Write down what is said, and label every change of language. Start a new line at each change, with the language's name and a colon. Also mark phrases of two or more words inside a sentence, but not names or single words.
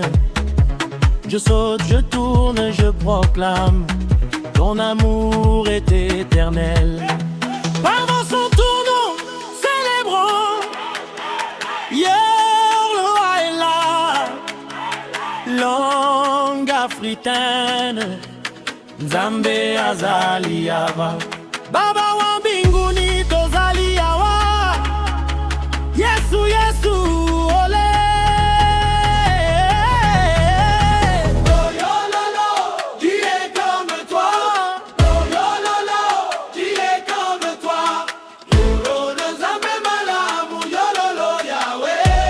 French: Je saute, je tourne, je proclame, ton amour est éternel. Avançons, tournons, célébrons. Le roi est là, langue africaine.
Lingala: Nzambe azali awa, Baba wa mbinguni tozali awa. Yesu, Yesu, olé.
French: Qui est comme toi? Qui est comme toi?
Lingala: Nzambe malamu, Yahweh.